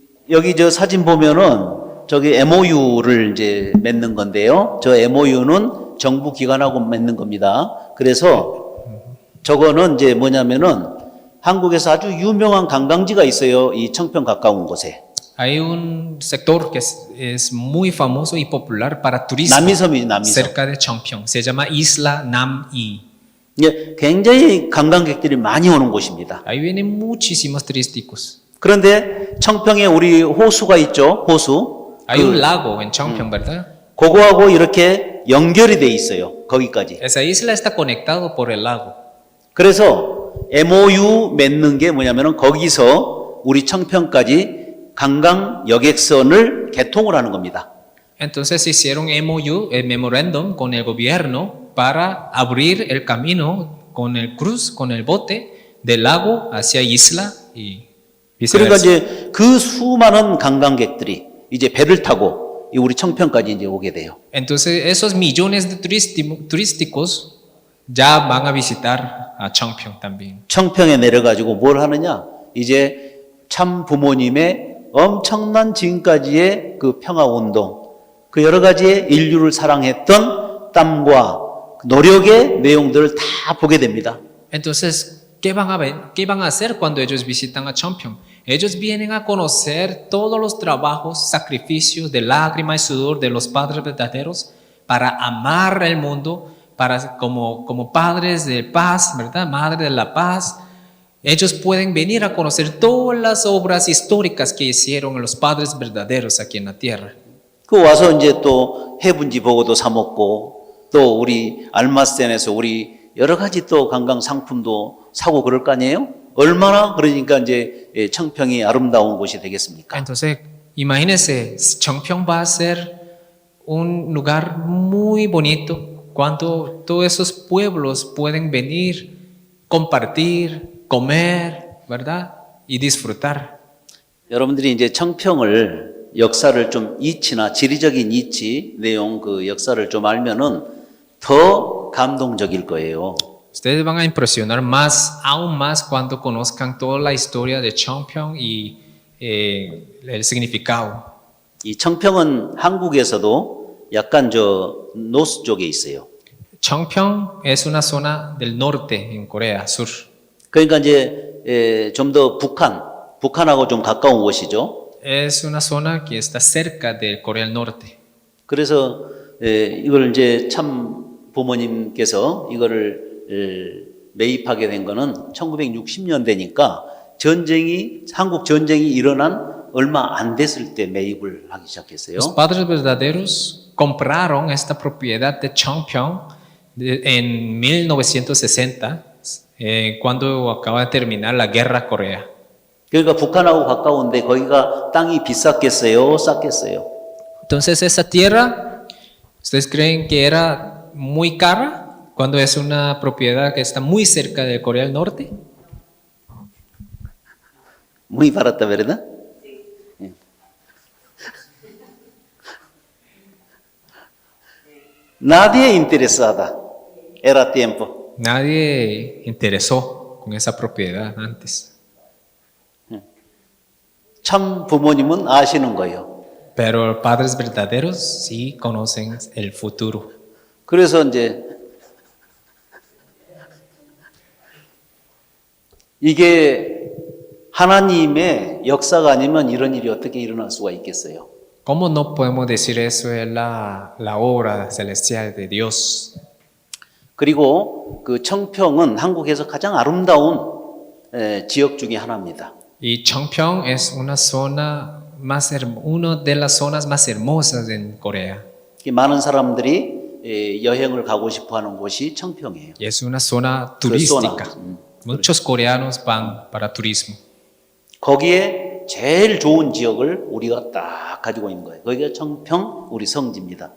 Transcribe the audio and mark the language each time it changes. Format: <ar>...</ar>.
<ko>여기 저 사진 보면은 저기 MOU를 이제 맺는 건데요. 저 MOU는 정부 기관하고 맺는 겁니다. 그래서 저거는 이제 뭐냐면은 한국에서 아주 유명한 관광지가 있어요. 이 청평 가까운 곳에.</ko> <es>Hay un sector que es muy famoso y popular para turismo</es> <ko>남이섬이지, 남이섬.</ko> <es>cerca de Chongpyeong. Se llama Isla Nam-i.</es> <ko>예, 굉장히 관광객들이 많이 오는 곳입니다.</ko> <es>Ahí vienen muchísimos turísticos.</es> <ko>그런데 청평에 우리 호수가 있죠. 호수.</ko> <es>Hay un lago en Chongpyeong, ¿verdad?</es> <ko>그거하고 이렇게 연결이 돼 있어요. 거기까지.</ko> <es>Esa isla está conectado por el lago.</es> <ko>그래서 MOU 맺는 게 뭐냐면은 거기서 우리 청평까지 관광 여객선을 개통을 하는 겁니다.</ko> <es>Entonces hicieron MOU, el memorándum con el gobierno para abrir el camino con el bote del lago hacia isla y</es> <ko>그러니까</ko> <es>viceversa.</es> <ko>이제 그 수많은 관광객들이 이제 배를 타고 우리 청평까지 이제 오게 돼요.</ko> <es>Entonces esos millones de turísticos ya van a visitar a Chongpyeong también.</es> <ko>청평에 내려가지고 뭘 하느냐? 이제 참 부모님의 엄청난 지금까지의 그 평화 운동, 그 여러 가지의 인류를 사랑했던 땀과 노력의 내용들을 다 보게 됩니다.</ko> <es>Entonces, ¿qué van a hacer cuando ellos visitan a Chongpyeong? Ellos vienen a conocer todos los trabajos, sacrificios de lágrima y sudor de los padres verdaderos para amar el mundo, como padres de paz, ¿verdad? Madre de la paz. Ellos pueden venir a conocer todas las obras históricas que hicieron los padres verdaderos aquí en la tierra.</es> <ko>그 와서 이제 또 해분지 보고도 사 먹고 또 우리 알마센에서 우리 여러 가지 또 관광 상품도 사고 그럴 거 아니에요? 얼마나 그러니까 이제 청평이 아름다운 곳이 되겠습니까?</ko> <es>Entonces, imagínense, Chongpyeong va a ser un lugar muy bonito cuando todos esos pueblos pueden venir, compartir, comer, ¿verdad? Y disfrutar.</es> <ko>여러분들이 이제 청평을 역사를 좀 이치나 지리적인 이치 내용 그 역사를 좀 알면은 더 감동적일 거예요.</ko> <es>Ustedes van a impresionar aún más cuando conozcan toda la historia de Chongpyeong y el significado.</es> <ko>이 청평은 한국에서도 약간 노스 쪽에 있어요.</ko> <es>Chongpyeong es una zona del norte en Corea Sur.</es> <ko>그러니까 이제 좀 더 북한하고 좀 가까운 곳이죠.</ko> <es>Es una zona que está cerca de Corea del Norte.</es> <ko>그래서 이걸 이제 참 부모님께서 이거를 매입하게 된 거는 1960년대니까 한국 전쟁이 일어난 얼마 안 됐을 때 매입을 하기 시작했어요.</ko> <es>Los padres verdaderos compraron esta propiedad de Chongpyeong en 1960, cuando acaba de terminar la guerra Corea.</es> <ko>그러니까 북한하고 가까운데 거기가 땅이 비쌌겠어요? 쌌겠어요?</ko> <es>Entonces esa tierra, ¿ustedes creen que era muy cara cuando es una propiedad que está muy cerca de Corea del Norte? Muy barata, ¿verdad?</es> <ko>예.</ko> <es>Nadie interesada. Era tiempo. Nadie interesó con esa propiedad antes.</es> <ko>참 부모님은 아시는 거예요.</ko> <es>Pero padres verdaderos sí conocen el futuro.</es> <ko>그래서 이제 이게 하나님의 역사가 아니면 이런 일이 어떻게 일어날 수가 있겠어요?</ko> <es>¿Cómo no podemos decir eso es la obra celestial de Dios?</es> <ko>그리고 그 청평은 한국에서 가장 아름다운 지역 중에 하나입니다.</ko> <es>Y Chongpyeong es una zona una de las zonas más hermosas en Corea.</es> <ko>많은 사람들이 여행을 가고 싶어하는 곳이 청평이에요.</ko> <es>Y es una zona turística. Muchos coreanos van para turismo.</es> <ko>거기에 제일 좋은 지역을 우리가 딱 가지고 있는 거예요. 거기가 청평 우리 성지입니다.</ko>